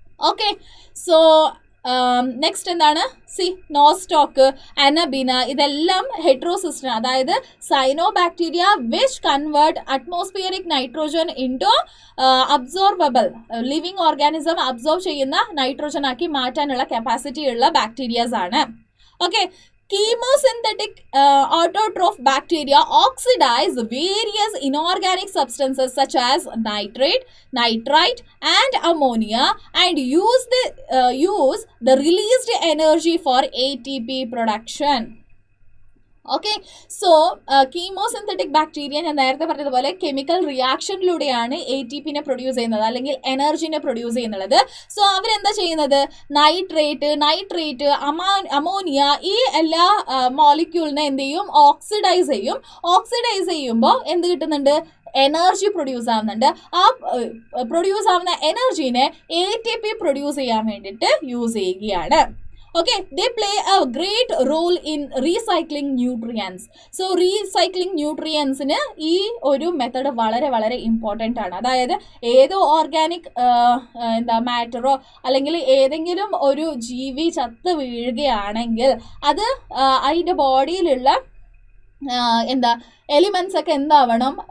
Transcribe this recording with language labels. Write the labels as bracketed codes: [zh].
[ml] Okay, so next എന്താണ്? Nostoc, അനബിന, ഇതെല്ലാം ഹെറ്ററോസിസ്റ്റിന്, അതായത് [en] cyanobacteria which convert atmospheric nitrogen into absorbable living organism [ml] absorb ചെയ്യുന്ന nitrogen ആക്കി മാറ്റാനുള്ള കപ്പാസിറ്റി ഉള്ള ബാക്ടീരിയാസ് ആണ്. [en] Okay, chemosynthetic autotroph bacteria oxidize various inorganic substances such as nitrate, nitrite and ammonia and use the released energy for ATP production. [ml] Okay, so chemosynthetic bacteria ഞാൻ നേരത്തെ പറഞ്ഞതുപോലെ chemical റിയാക്ഷനിലൂടെയാണ് ATPനെ produce ചെയ്യുന്നത് അല്ലെങ്കിൽ എനർജിനെ produce ചെയ്യുന്നത്. So അവരെന്താ ചെയ്യുന്നത്? Nitrate, ammonia, ഈ എല്ലാ മോളിക്യൂളിനെ എന്ത് ചെയ്യും? ഓക്സിഡൈസ് ചെയ്യുമ്പോൾ എന്ത് കിട്ടുന്നുണ്ട്? എനർജി പ്രൊഡ്യൂസ് ആവുന്നുണ്ട്. ആ പ്രൊഡ്യൂസ് ആവുന്ന എനർജീനെ ATP പ്രൊഡ്യൂസ് ചെയ്യാൻ വേണ്ടിയിട്ട് യൂസ് ചെയ്യുകയാണ്. [en] Okay, they play a great role in recycling nutrients. [ml] So recycling nutrients ന് ഈ ഒരു മെത്തഡ് വളരെ വളരെ ഇമ്പോർട്ടൻ്റ് ആണ്. അതായത് ഏതോ ഓർഗാനിക് മാറ്ററോ അല്ലെങ്കിൽ ഏതെങ്കിലും ഒരു ജീവി ചത്ത് വീഴുകയാണെങ്കിൽ അത് അതിൻ്റെ ബോഡിയിലുള്ള എലിമെന്റ്സ് ഒക്കെ എന്താവണം?